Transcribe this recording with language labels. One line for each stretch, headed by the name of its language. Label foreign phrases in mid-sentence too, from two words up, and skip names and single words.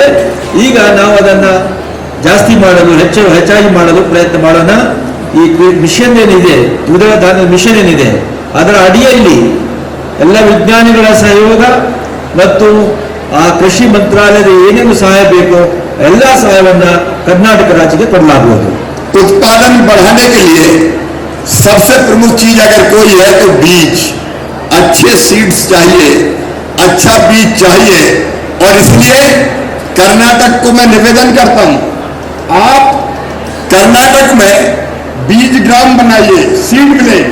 Kannada: ಈಗ ನಾವು ಅದನ್ನು ಜಾಸ್ತಿ ಮಾಡಲು ಹೆಚ್ಚಾಗಿ ಮಾಡಲು ಪ್ರಯತ್ನ ಮಾಡೋಣ. ಈ ಮಿಷನ್ ಏನಿದೆ, ದ್ವಿದಳ ಧಾನ್ಯದ ಮಿಷನ್ ಏನಿದೆ, ಅದರ ಅಡಿಯಲ್ಲಿ ಎಲ್ಲ ವಿಜ್ಞಾನಿಗಳ ಸಹಯೋಗ ಮತ್ತು ಆ ಕೃಷಿ ಮಂತ್ರಾಲಯದ ಏನೇನು ಸಹಾಯ ಬೇಕೋ ಎಲ್ಲ ಸಹಾಯವನ್ನ
Hindi: कर्नाटक राज्य के
Kannada: ಕೊಡಲಾಗುವುದು.
Hindi: उत्पादन बढ़ाने के लिए सबसे प्रमुख चीज अगर कोई है तो बीज, अच्छे सीड्स चाहिए, अच्छा बीज चाहिए. और इसलिए कर्नाटक को मैं निवेदन करता हूं, आप कर्नाटक में बीज ग्राम बनाइए,
English: seed village.